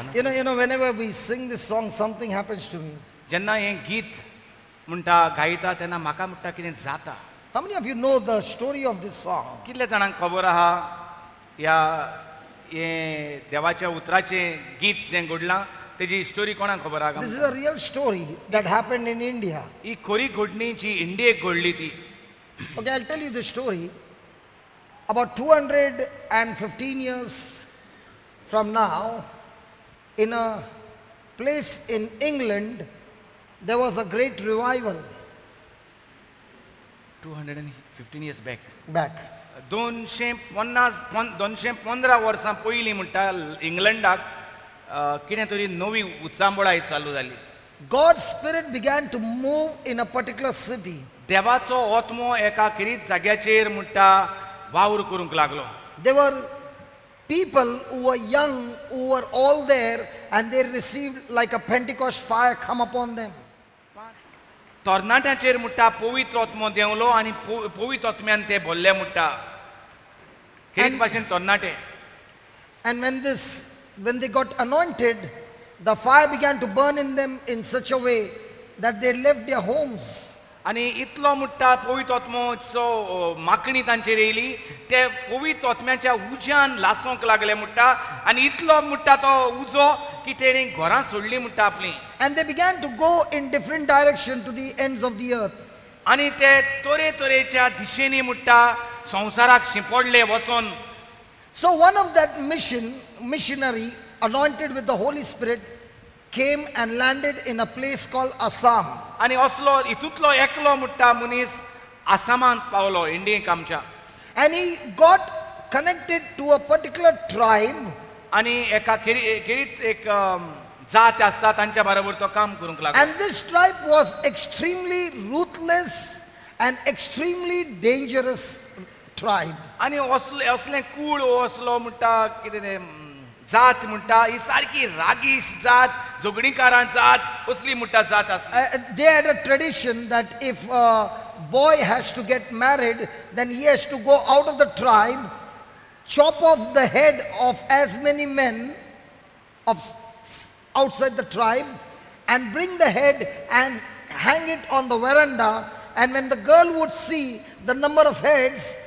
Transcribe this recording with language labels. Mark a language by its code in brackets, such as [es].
[en] You know, whenever we sing this song, something happens to me. [kok] जेन्ना हें गीत म्हणटा गायता तेन्ना म्हाका म्हणटा कितें जाता. [en] How many of you know the story of this song? [kok] कितले जाणांक खबर आहा ह्या हे देवाच्या उतराचें गीत जें घडलां तेजी स्टोरी कोणाक खबर आहा? [en] This is a real story that happened in India. [kok] ही खरी घडणी जी इंडियेक घडली ती. [en] Okay, I'll tell you the story. About 215 years from now, in a place in England, there was a great revival 215 years back. back. [kok] 215 वर्सां पयलीं म्हणटा इंग्लंडाक कितें तरी नवी उत्सांबळाय चालू जाली. [en] God's Spirit began to move in a particular city. [kok] देवाचो ओतमो एका किरीत जाग्याचेर म्हणटा वावर करूंक लागलो. [en] There were people who were young, who were all there, and they received like a Pentecost fire come upon them. [kok] तरणाट्याचेर म्हणटा पवित्र ओतमो देंवलो आनी पवित्र ओतम्यान ते भरले म्हणटा. किरीत भाशेन तरणाटे. [en] And when they got anointed, the fire began to burn in them in such a way that they left their homes. [kok] आनी इतलो म्हणटा पवित्र ओतमोचो माकणी तांचेर येयली. ते पवित्र ओतम्याच्या उज्यान लासोंक लागले म्हणटा आनी इतलो म्हणटा तो उजो की तेणी घरां सोडलीं म्हणटा आपलीं. [en] And they began to go in different direction to the ends of the earth. [kok] आनी ते तरेतरेच्या दिशेनी म्हणटा संवसाराक शिंपडले वचोन. [en] So one of that missionary anointed with the Holy Spirit came and landed in a place called Assam. [kok] आनी असलो हितूंतलो एकलो म्हणटा मनीस आसामांत पावलो इंडियेक आमच्या. [en] And he got connected to a particular tribe. [kok] आनी एका खेरीत एक जात आसता तांच्या बरोबर तो काम करूंक लागलो. [en] And this tribe was extremely ruthless and extremely dangerous tribe. [kok] आनी असलें कूळ असलो म्हणटा कितें तें जात म्हणटा ही सारकी रागीश जात, झगडीकारां जात असली म्हणटा जात आसली. [en] They had a tradition that if a boy has to get married, then he has to go out of the tribe, chop off the head of as many men of outside the tribe, and bring the head and hang it on the veranda. And when the girl would see the number of heads,